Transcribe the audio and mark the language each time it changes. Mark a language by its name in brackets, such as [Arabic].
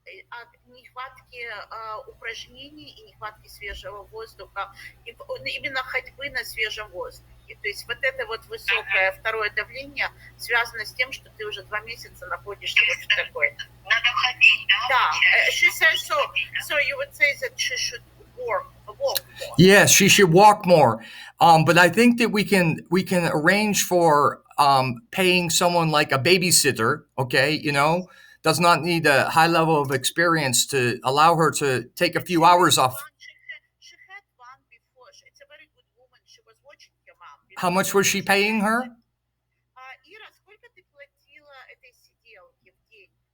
[Russian] От нехватки упражнений и нехватки свежего воздуха, именно ходьбы на свежем воздухе. То есть вот это вот высокое второе давление связано с тем, что ты уже 2 месяца находишься вот в такой. Надо ходить, да? Да. [English] She says so you would say that she should walk more. Yes, she should walk more. But I think that we can arrange for paying someone like a babysitter, okay, does not need a high level of experience to allow her to take a few hours off. She had one before. It's a very good woman. She was watching your mom. How much was she paying her? [Russian] Ира, сколько ты платила этой сиделке в день?